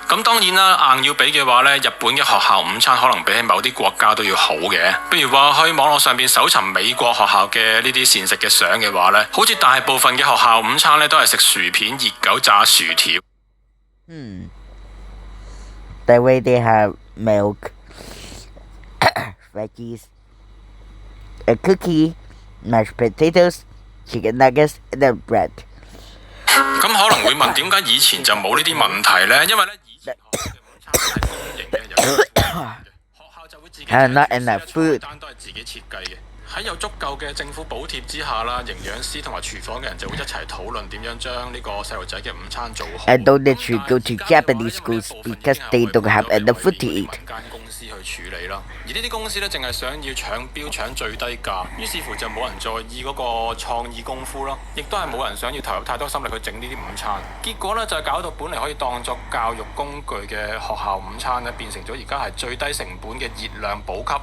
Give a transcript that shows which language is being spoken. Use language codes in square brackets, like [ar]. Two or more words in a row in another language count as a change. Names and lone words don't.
[yue] 咁當然啦，硬要比嘅話咧，日本嘅學校午餐可能比起某啲國家都要好嘅。譬如話去網絡上邊搜尋美國學校嘅呢啲膳食嘅相嘅話咧，好似大部分嘅學校午餐咧都係食薯片、熱狗、炸薯條。 [en] That way they have milk, veggies, a cookie, mashed potatoes, chicken nuggets, and then bread. [yue] 咁可能會問點解以前就冇呢啲問題呢？因為咧以前學校嘅午餐係公營嘅，由政府嘅，學校就會自己設計，餐單都係自己設計嘅。喺有足夠嘅政府補貼之下啦，營養師同埋廚房嘅人就會一齊討論點樣將呢個細路仔嘅午餐做好。 [en] I know that you go to Japanese schools because they don't have enough food to eat. [yue] 間公司去處理啦，而呢啲公司咧淨係想要搶標搶最低價，於是乎就冇人在意嗰個創意功夫咯，亦都係冇人想要投入太多心力去整呢啲午餐。結果咧就係搞到本嚟可以當作教育工具嘅學校午餐咧，變成咗而家係最低成本嘅熱量補給。